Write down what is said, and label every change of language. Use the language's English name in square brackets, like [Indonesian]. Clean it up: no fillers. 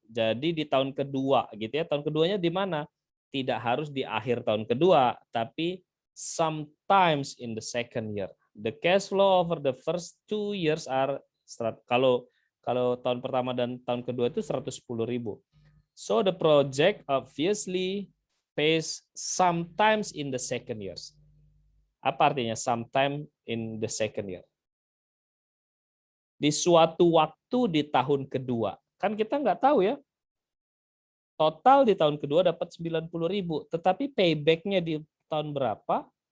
[Indonesian] Jadi di tahun kedua gitu ya. Tahun keduanya di mana? Tidak harus di akhir tahun kedua, tapi [English] sometimes in the second year. The cash flow over the first 2 years are [Indonesian] kalau tahun pertama dan tahun kedua itu 110.000. [English] So the project obviously pays sometimes in the second years. [Indonesian] Apa artinya [English] sometime in the second year? [Indonesian] Di suatu waktu di tahun kedua. Kan kita nggak tahu ya. Total di tahun kedua dapat 90.000, tetapi payback-nya di tahun berapa?